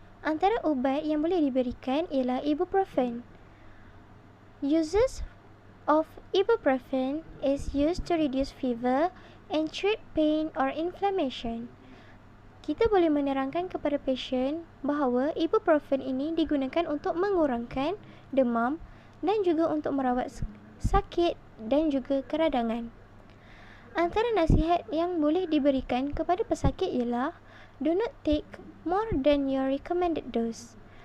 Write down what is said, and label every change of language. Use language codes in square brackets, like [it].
[ms] Antara ubat yang boleh diberikan ialah ibuprofen. [en] Uses of ibuprofen is used to reduce fever and treat pain or inflammation. [ms] Kita boleh menerangkan kepada pasien bahawa ibuprofen ini digunakan untuk mengurangkan demam dan juga untuk merawat sakit dan juga keradangan. Antara nasihat yang boleh diberikan kepada pesakit ialah [en] do not take more than your recommended dose.